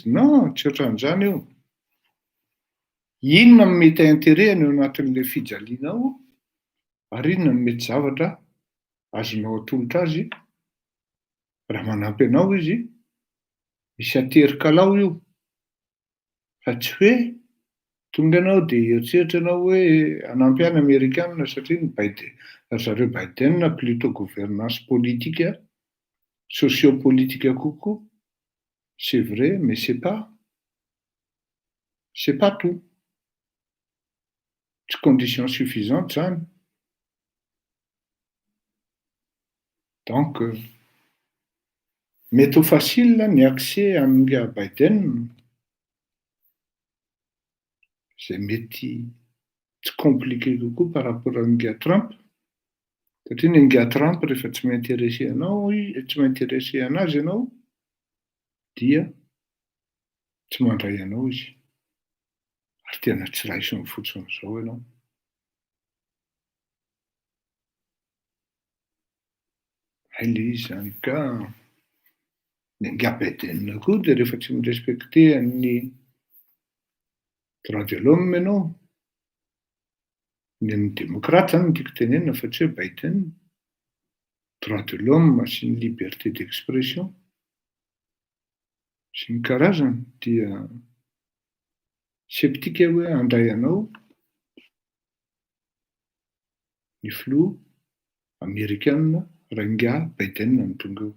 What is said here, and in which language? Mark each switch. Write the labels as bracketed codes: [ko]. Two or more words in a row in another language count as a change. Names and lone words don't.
[mg] Non, tsy ohatran'izany io. Inona no mety intérêtny eo anatin'ilay fijaliana ao, ary inona no mety zavatra azonao atolotra azy raha manampy anao izy misy aterikalao io. Fa tsy hoe tonga ianao dia eritseritra ianao hoe hanampy any Amerikanina satria ny zareo Biden [fr] plutôt gouvernance politique, sociopolitique [mg] kokoa. [fr] C'est vrai, mais c'est pas tout. [mg] Tsy [fr] condition suffisante [mg] zany. Donc mety ho facile ny accès amin'Inga Biden, izay mety tsy compliqué kokoa [fr] par rapport à [mg] Inga Trump. Satria ny Inga Trump rehefa tsy m'intéressé anazy ianao dia tsy mandray anao izy. Ary tena tsy raisiny fotsiny izao ianao. Le izy zany ka ny Inga Biden koa dia rehefa tsy mirespecte ny [fr] droit de l'homme [mg] ianao, ny amin'ny démocrate zany tiako tenenina fa tsy hoe Biden, [fr] droit de l'homme [mg] sy ny [fr] liberté d'expression [mg] sy ny karazany dia sceptique hoe handray anao ny filoha Amerikanina raha Inga Biden no tonga eo.